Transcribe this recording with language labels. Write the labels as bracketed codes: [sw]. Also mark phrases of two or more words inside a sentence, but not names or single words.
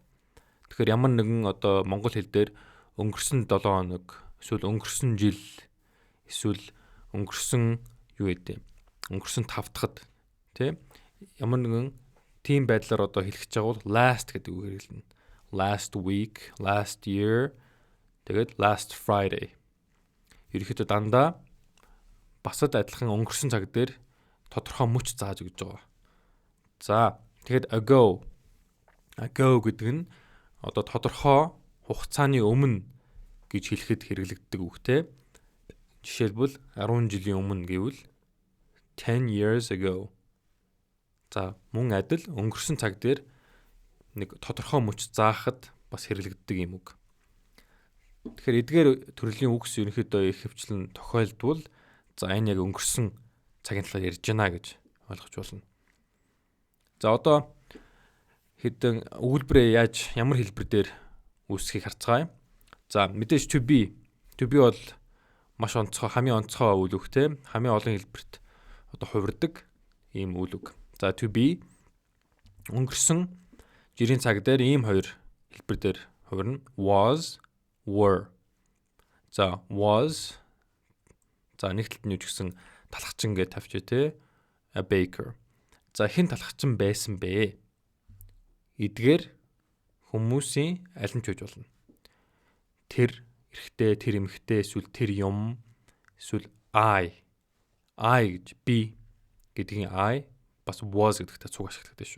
[mn] Тэгэхээр ямар нэгэн одоо монгол хэл дээр өнгөрсөн 7 хоног эсвэл өнгөрсөн жил эсвэл өнгөрсөн юу гэдэг өнгөрсөн 5 дахад тийм ямар нэгэн тийм байдлаар одоо хэлэх гэж байгаа бол last гэдэг үг хэрэглэнэ. [en] Last week, last year, тэгээд last Friday. [mn] Ерөнхийдөө дандаа басад адилхан өнгөрсөн цаг дээр тодорхой мөч зааж өгч байгаа. За тэгэхэд ago гэдэг нь одоо тодорхой хугацааны өмнө гэж хэлэхэд хэрэглэгддэг үгтэй. Жишээлбэл 10 жилийн өмнө гэвэл [en] 10 years ago. [mn] За мөн адил өнгөрсөн цаг дээр нэг тодорхой мөч заахад бас хэрэглэгддэг юм үг. Тэгэхээр эдгээр төрлийн үгс ерөнхийдөө их хвчлэн тохиолдвол за энэ яг өнгөрсөн цагийн талаар ярьж байна гэж ойлгож болно. За одоо хэдэн өгүүлбэрээ ямар хэлбэр дээр үүсгэхийг харцгаая. За мэдээж [en] to be [mn] бол маш онцгой, хамгийн онцгой үйл үг те. Хамгийн олон хэлбэрт одоо хувирдаг ийм үйл үг. За [en] to be [mn] өнгөрсөн жирийн цаг дээр ийм хоёр хэлбэр дээр хувирна. [en] Was, were. [mn] За was за нэг талд нь юу гэсэн талхчин гэж тавьчих те. [en] A baker. [mn] За хэн талхчин байсан бэ? Эдгээр хүмүүсийн аль нь ч үж болно. Тэр эрэгтэй, тэр эмэгтэй, эсвэл тэр юм, эсвэл I гэж би гэдгийн I бас was гэдэгтэй цуг ашигладаг шүү.